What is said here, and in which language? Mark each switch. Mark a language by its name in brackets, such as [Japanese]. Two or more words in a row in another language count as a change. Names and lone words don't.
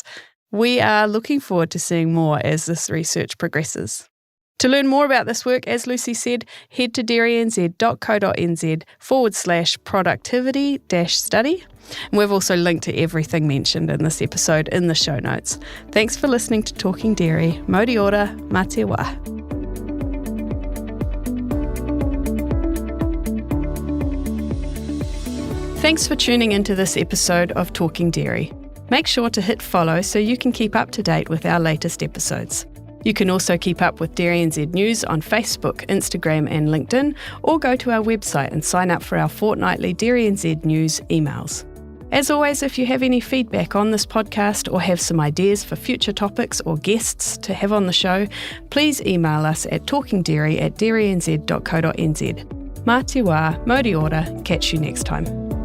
[English] We are looking forward to seeing more as this research progresses. To learn more about this work, as Lucy said, head to dairynz.co.nz/productivity-study. And we've also linked to everything mentioned in this episode in the show notes. Thanks for listening to Talking Dairy. [Māori] Mō ora, mā te wā. [English] Thanks for tuning into this episode of Talking Dairy. Make sure to hit follow so you can keep up to date with our latest episodes. You can also keep up with DairyNZ News on Facebook, Instagram and LinkedIn, or go to our website and sign up for our fortnightly DairyNZ News emails. As always, if you have any feedback on this podcast or have some ideas for future topics or guests to have on the show, please email us at talkingdairy@dairynz.co.nz. [Māori] Mā te wā, mō ora, [English] catch you next time.